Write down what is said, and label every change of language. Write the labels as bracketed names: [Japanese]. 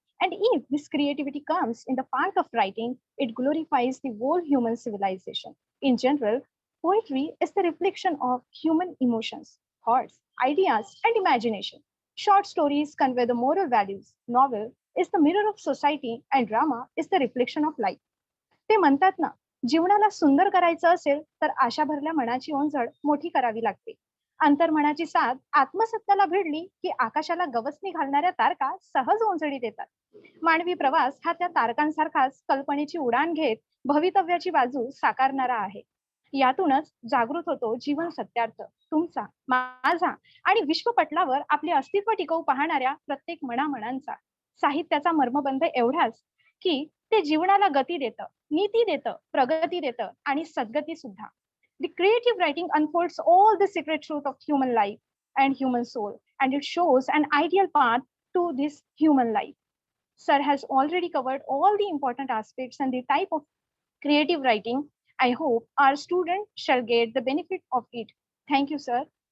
[English] And if this creativity comes in the part of writing, it glorifies the whole human civilization. In general, poetry is the reflection of human emotions, thoughts, ideas, and imagination. Short stories convey the moral values. Novel is the mirror of society, and drama is the reflection of life. [Marathi] ते म्हणतात ना, जीवनाला सुंदर करायचं असेल तर आशा भरल्या मनाची ओंजळ मोठी करावी लागते. अंतर्मनाची साथ आत्मसत्याला भिडली की आकाशाला गवसणी घालणाऱ्या तारका सहज ओंजळीत येतात. मानवी प्रवास हा त्या तारकांसारखाच कल्पनेची उडान घेत भवितव्याची बाजू साकारणारा आहे. यातूनच जागृत होतो जीवन सत्यार्थ तुमचा, माझा आणि विश्वपटलावर आपले अस्तित्व टिकवू पाहणाऱ्या प्रत्येक मनामनांचा. साहित्याचा मर्मबंध एवढाच की ते जीवनाला गती देतं, नीती देतं, प्रगती देतं आणि सद्गती सुद्धा. [English] The creative writing unfolds all the secret truth of human life and human soul, and it shows an ideal path to this human life. Sir has already covered all the important aspects and the type of creative writing. I hope our students shall get the benefit of it. Thank you, sir.